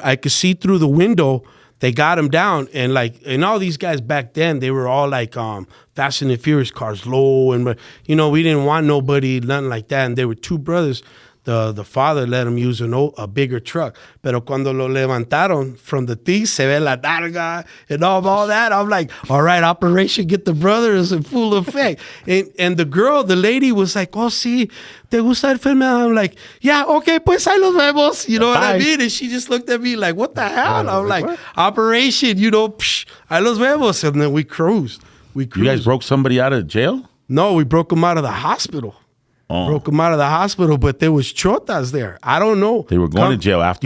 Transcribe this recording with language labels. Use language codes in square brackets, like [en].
[en] I could see through the window. They got him down, and like, and all these guys back then, they were all like Fast and the Furious cars, low, and you know, we didn't want nobody, nothing like that. And they were two brothers. The father let him use a bigger truck, [es] pero cuando lo levantaron [en] from the thing, [es] se ve la darga [en] and all that. I'm like, all right, Operation Get the Brothers in full effect. And the lady was like, [es] oh, sí, ¿te gusta el filme? [en] I'm like, yeah, okay, [es] pues ahí los vemos. [en] You know what I mean? And she just looked at me like, what the hell? I'm like, what? Operation, you know, [es] ahí los vemos. [en] And then we cruised. You guys broke somebody out of jail? No, we broke them out of the hospital. Oh. Broke them out of the hospital, but there was chotas there. I don't know. They were going to jail after.